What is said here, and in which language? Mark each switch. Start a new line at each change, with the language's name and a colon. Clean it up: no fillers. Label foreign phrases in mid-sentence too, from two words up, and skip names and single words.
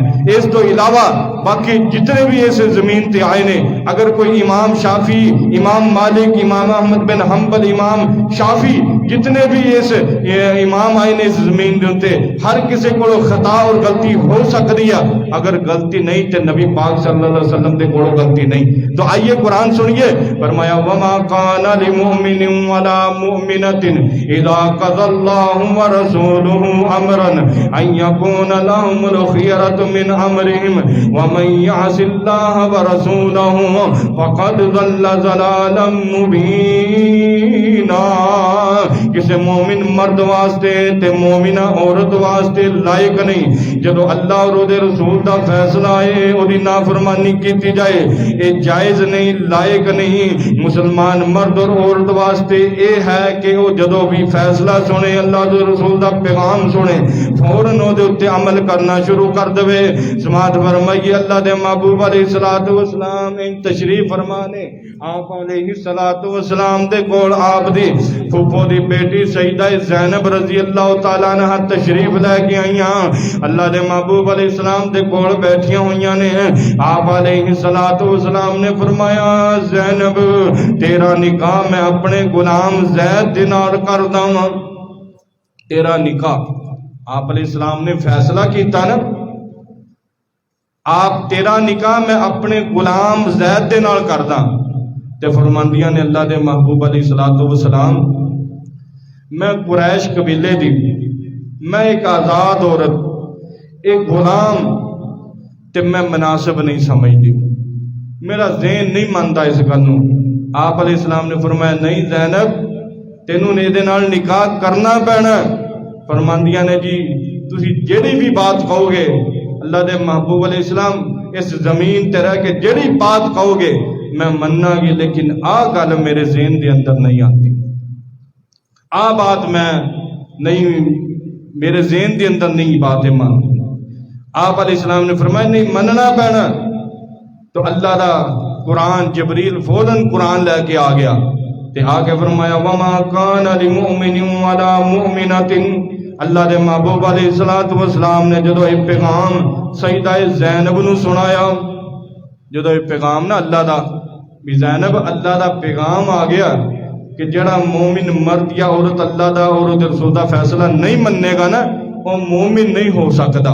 Punjabi: اس تو علاوہ باقی جتنے بھی اس زمین تے آئے نے، اگر کوئی امام شافی، امام مالک، امام احمد بن حنبل، امام شافی جتنے بھی اس امام آئے نے اس زمین دے اوتے،
Urdu: ہر کسی کو خطا اور غلطی ہو سکتی ہے.
Punjabi: اگر غلطی نہیں تے نبی پاک صلی اللہ علیہ وسلم دے کوڑوں غلطی نہیں.
Urdu: تو آئیے قرآن سنیے، فرمایا
Arabic: وما كان لمؤمن ولا مؤمنة اذا قضى الله ورسوله امرا ان يكون لهم الخيرة من امرهم ومن يعص الله ورسوله فقد ضل ضلالا مبينا.
Punjabi: کسی مومن مرد واسطے تے مومنہ عورت واسطے لائق نہیں جدو اللہ اور دے رسول دا فیصلہ ہے او دی نافرمانی کیتی جائے، اے جائز نہیں، لائق نہیں. مسلمان مرد اور عورت واسطے اے ہے کہ وہ جدو بھی فیصلہ سنے، اللہ دے رسول دا پیغام سنے، فوراً او دے اتے عمل کرنا شروع کر دے. سماعت فرمائیے اللہ دے محبوب علیہ السلام تشریف فرمانے آپ علیہ السلام دے کول آپ دی پھوپھو دی بیٹی سیدہ زینب رضی اللہ تعالیٰ عنہ تشریف لے کے آئیاں، اللہ دے محبوب علیہ السلام دے کول بیٹھیاں ہوئیاں نے. آپ علیہ السلام نے فرمایا زینب تیرا نکاح میں اپنے غلام زید دے نال کردا ہاں. تیرا نکاح آپ علیہ السلام نے فیصلہ کیتا نا، آپ تیرا نکاح میں اپنے غلام زید دے نال کردا. تے فرماندیاں نے اللہ دے محبوب علیہ السلام میں قریش قبیلے دی، میں ایک آزاد عورت، ایک غلام تے
Urdu: میں مناسب نہیں سمجھتی، میرا ذہن نہیں مانتا
Punjabi: اس گل نو. آپ علیہ السلام نے فرمایا نہیں زینب تینوں نے دے نال نکاح کرنا پینا. فرماندیاں نے جی تسی جیڑی بھی بات کہو گے اللہ دے محبوب علیہ السلام اس زمین تے رہ کے جیڑی بات کہو گے میں مننا گی، لیکن آ گل میرے ذہن دے اندر نہیں آتی، آ بات میں نہیں، میرے ذہن دے اندر نہیں باتیں مانتی. آپ علیہ السلام نے فرمایا نہیں مننا پینا. تو اللہ دا قرآن جبریل فوراً قرآن لے کے آ گیا تے آ کے فرمایا
Arabic: وما كان لمؤمن ولا مؤمنة.
Punjabi: اللہ دے محبوب علیہ السلام نے جدو یہ پیغام سیدہ زینب نو سنایا، جدو یہ پیغام نا اللہ دا بھی زینب اللہ دا پیغام آ گیا کہ جڑا مومن مرد یا عورت اللہ دا اور اس رسول دا فیصلہ نہیں مننے گا نا وہ مومن نہیں ہو سکتا.